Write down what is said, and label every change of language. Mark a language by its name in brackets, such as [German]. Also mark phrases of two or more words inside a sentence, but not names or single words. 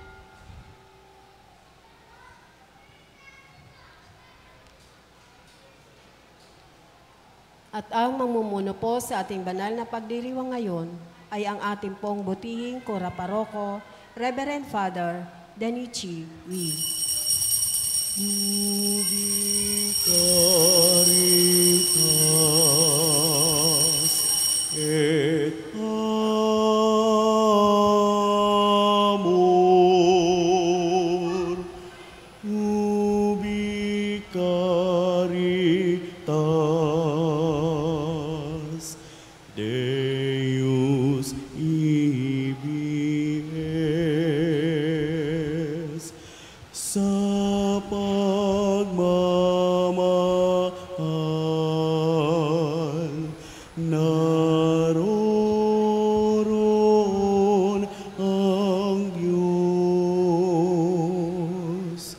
[Filipino] At ang mamumuno po sa ating banal na pagdiriwang ngayon ay ang ating pong butihing Kora Paroko, Reverend Father Danichi Wee. [Latin] Caritas et amor, ubi caritas, Deus ibi es, [Filipino] sa pagmamahal, naroon ang Diyos.